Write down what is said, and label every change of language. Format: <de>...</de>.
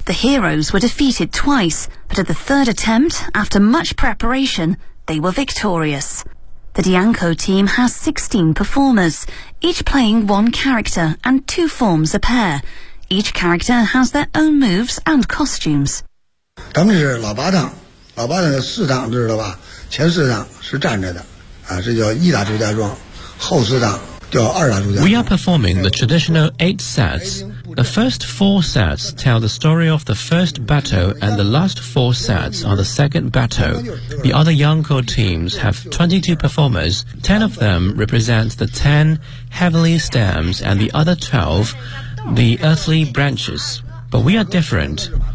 <en>The heroes were defeated twice, but at the third attempt, after much preparation, they were victorious. The Diyanko team has 16 performers, each playing one character and two forms a pair. Each character has their own moves and costumes.</en> <zh>咱们是老八档，老八档的四档，知道吧？前四档是站着的，啊，这叫一打朱家庄。</zh> <en>We are performing the traditional eight sets. The first four sets tell the story of the first battle and the last four sets are the second battle. The other Yangko teams have 22 performers. 10 of them represent the 10 heavenly stems and the other 12 the earthly branches. But we are different.</en>